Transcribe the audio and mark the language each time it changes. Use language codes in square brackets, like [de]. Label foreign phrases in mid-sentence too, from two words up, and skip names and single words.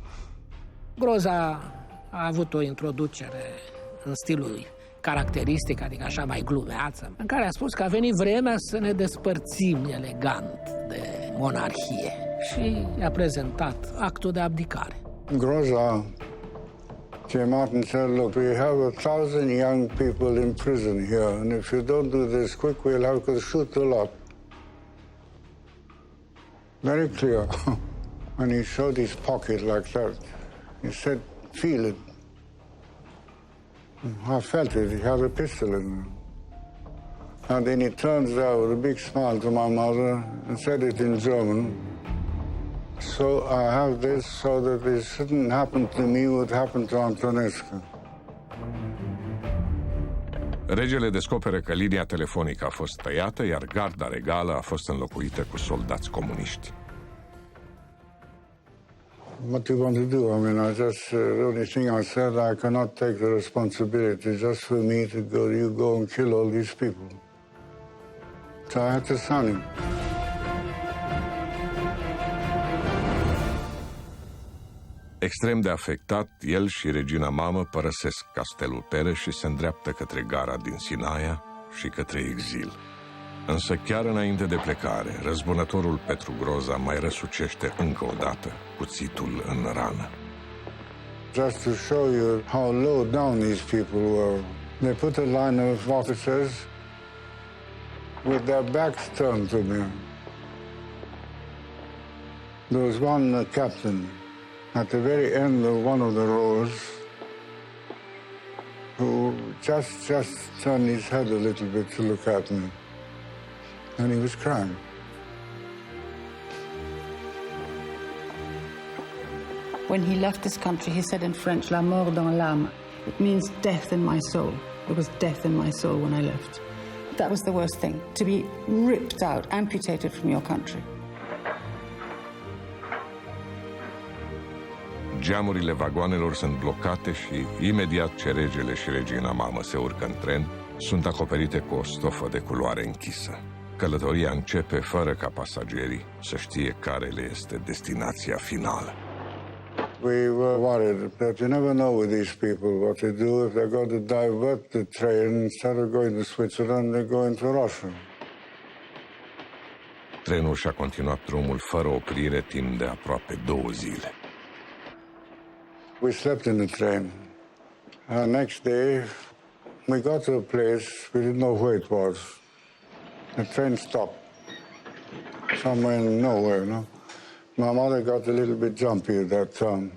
[ro] Groza a avut o introducere în stilul caracteristic, adică așa mai glumeață, în care a spus că a venit vremea să ne despărțim elegant de monarhie și i-a prezentat actul de abdicare. [en] Groza came out and said, look, we have 1,000 young people in prison here, and if you don't do this quick, we'll have to shoot a lot. Very clear. And he showed his pocket like that. He said, feel it. I felt it. He had a pistol in it. And then he turns there with a big smile to my mother and said it in German. So I have this so that this shouldn't happen to me what happened to Antonescu. [ro] Regele descoperă că linia telefonică a fost tăiată, iar garda regală a fost înlocuită cu soldați comuniști. [en] What do you want to do? I mean, the only thing I said, I cannot take the responsibility just for me to go, you go and kill all these people. So I had to sign him. [ro] Extrem de afectat, el și regina mamă părăsesc castelul Pere și se îndreaptă către gara din Sinaia și către exil. Însă chiar înainte de plecare, răzbunătorul Petru Groza mai răsucește încă o dată cuțitul în rană. [en] Just to show you how low down these people were, they put a line of officers with their backs turned to me. There was one captain at the very end of one of the rows who just turned his head a little bit to look at me. And he was crying. When he left this country, he said in French, [fr] "La mort dans l'âme." [en] It means death in my soul. It was death in my soul when I left. That was the worst thing, to be ripped out, amputated from your country. [ro] Geamurile vagoanelor sunt blocate și imediat ce regele și regina mamă se urcă în tren, sunt acoperite cu o stofă de culoare închisă. Călătoria începe fără ca pasagerii să știe care le este destinația finală. [en] We were worried that you never know with these people what they do. If they're going to divert the train, instead of going to Switzerland, they go into Russia. [ro] Trenul și-a continuat drumul fără oprire timp de aproape 2 zile. [en] We slept in the train. Next day, we got to a place, we didn't know where it was. The train stopped. Somewhere in nowhere, no? My mother got a little bit jumpy at that time.